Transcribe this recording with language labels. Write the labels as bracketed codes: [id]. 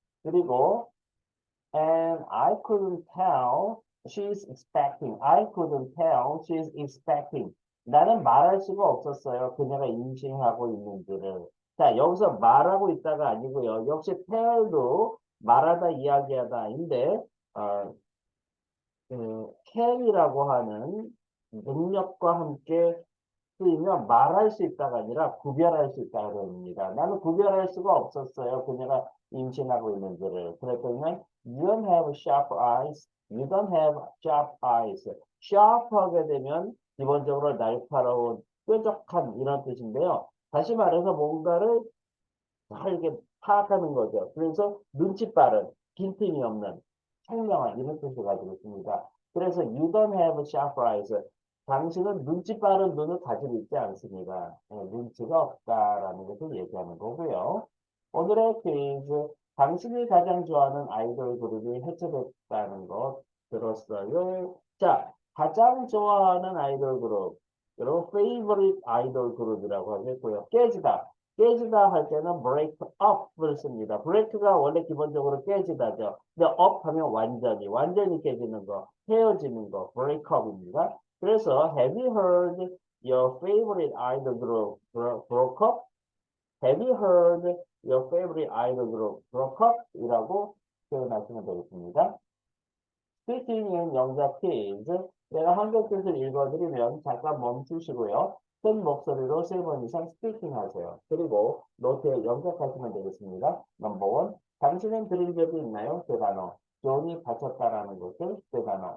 [ko] 그리고 [en] And I couldn't tell she's expecting. I couldn't tell she's expecting. [ko] 나는 말할 수가 없었어요. 그녀가 임신하고 있는지를. 자, 여기서 말하고 있다가 아니고요. 역시 tell도 말하다, 이야기하다인데, 어, can이라고 하는 능력과 함께 쓰이면 말할 수 있다가 아니라 구별할 수 있다고 합니다. 나는 구별할 수가 없었어요. 그녀가 임신하고 있는지를. 그랬더니 [en] you don't have sharp eyes. You don't have sharp eyes. [ko] sharp하게 되면 기본적으로 날카로운, 뾰족한 이런 뜻인데요. 다시 말해서 뭔가를 잘 이렇게 파악하는 거죠. 그래서 눈치 빠른, 빈틈이 없는, 청명한 이런 뜻을 가지고 있습니다. 그래서 [en] you don't have sharp eyes. [ko] 당신은 눈치 빠른 눈을 가지고 있지 않습니다. 눈치가 없다라는 것을 얘기하는 거고요. 오늘의 퀴즈, 당신이 가장 좋아하는 아이돌 그룹이 해체됐다는 것 들었어요. 자, 가장 좋아하는 아이돌 그룹, 여러분 favorite 아이돌 그룹이라고 하겠고요. 깨지다. 깨지다 할 때는 break up을 씁니다. break가 원래 기본적으로 깨지다죠. 근데 up 하면 완전히 깨지는 거, 헤어지는 거, break up입니다. 그래서 [en] have you heard your favorite idol group broke up? Have you heard your favorite idol group broke up? [ko] 이라고 표현하시면 되겠습니다. 스피킹은 영작 퀴즈. 내가 한글 뜻을 읽어드리면 잠깐 멈추시고요. 큰 목소리로 3번 이상 스피킹 하세요. 그리고 노트에 영작하시면 되겠습니다. 넘버 원. 당신은 들은 적이 있나요? 세 단어. 존이 바쳤다라는 것을 세 단어.